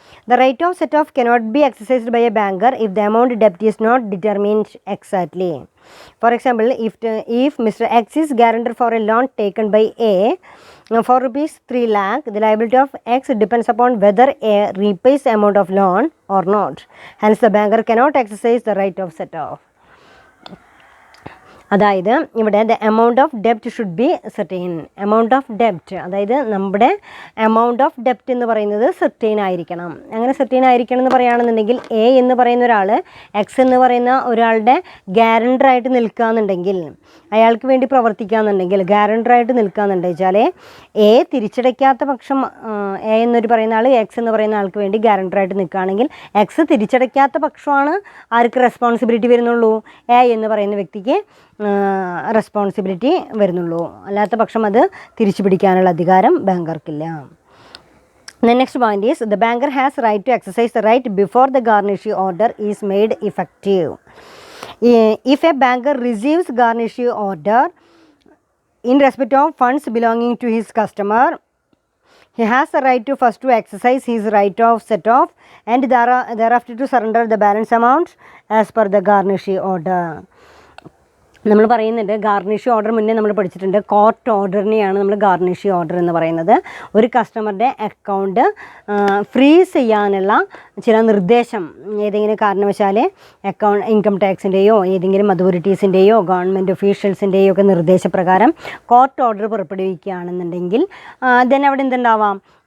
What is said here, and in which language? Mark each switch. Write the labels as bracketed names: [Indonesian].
[English] The right of set off cannot be exercised by a banker if the amount debt is not determined exactly. For example, if Mr. X is guarantor for a loan taken by A for rupees 3 lakh, the liability of X depends upon whether A repays the amount of loan or not. Hence, the banker cannot exercise the right of set off. [Malayalam] അതായത് ഇവിടെ [English] The amount of ഡെപ്റ്റ് should be certain. [Malayalam] Amount of ഡെപ്റ്റ്, അതായത് നമ്മുടെ amount of ഡെപ്റ്റ് എന്ന് പറയുന്നത് certain ആയിരിക്കണം. അങ്ങനെ certain ആയിരിക്കണം എന്ന് പറയുകയാണെന്നുണ്ടെങ്കിൽ എ എന്ന് പറയുന്ന ഒരാൾ എക്സ് എന്ന് പറയുന്ന ഒരാളുടെ ഗ്യാരണ്ടറായിട്ട് നിൽക്കുകയെന്നുണ്ടെങ്കിൽ, അയാൾക്ക് വേണ്ടി പ്രവർത്തിക്കുകയെന്നുണ്ടെങ്കിൽ, ഗ്യാരണ്ടറായിട്ട് നിൽക്കുകയെന്നുണ്ടെന്ന് വെച്ചാൽ എ തിരിച്ചടയ്ക്കാത്ത പക്ഷം എ എന്നൊരു പറയുന്ന ആൾ എക്സ് എന്ന് പറയുന്ന ആൾക്ക് വേണ്ടി ഗ്യാരണ്ടറായിട്ട് നിൽക്കുകയാണെങ്കിൽ എക്സ് തിരിച്ചടയ്ക്കാത്ത പക്ഷമാണ് ആർക്ക് റെസ്പോൺസിബിലിറ്റി വരുന്നുള്ളൂ? എ എന്ന് പറയുന്ന വ്യക്തിക്ക് റെസ്പോൺസിബിലിറ്റി വരുന്നുള്ളൂ. അല്ലാത്ത പക്ഷം അത് തിരിച്ചു പിടിക്കാനുള്ള അധികാരം ബാങ്കർക്കില്ല. [English] The next point is the banker has right to exercise the right before the garnishee order is made effective. If a banker receives garnishee order in respect of funds belonging to his customer, he has the right to first to exercise his right of set off and thereafter to surrender the balance amount as per the garnishee order. [Malayalam] നമ്മൾ പറയുന്നുണ്ട് garnishee order മുന്നേ നമ്മൾ പഠിച്ചിട്ടുണ്ട്. Court ഓർഡറിനെയാണ് നമ്മൾ garnishee order എന്ന് പറയുന്നത്. ഒരു കസ്റ്റമറുടെ account freeze ചെയ്യാനുള്ള ചില നിർദ്ദേശം ഏതെങ്കിലും കാരണവശാൽ ഇൻകം ടാക്സിൻ്റെയോ ഏതെങ്കിലും അതോറിറ്റീസിൻ്റെയോ ഗവൺമെൻറ് ഒഫീഷ്യൽസിൻ്റെയോ ഒക്കെ നിർദ്ദേശപ്രകാരം കോർട്ട് ഓർഡർ പുറപ്പെടുവിക്കുകയാണെന്നുണ്ടെങ്കിൽ ദെൻ അവിടെ എന്തുണ്ടാവാം?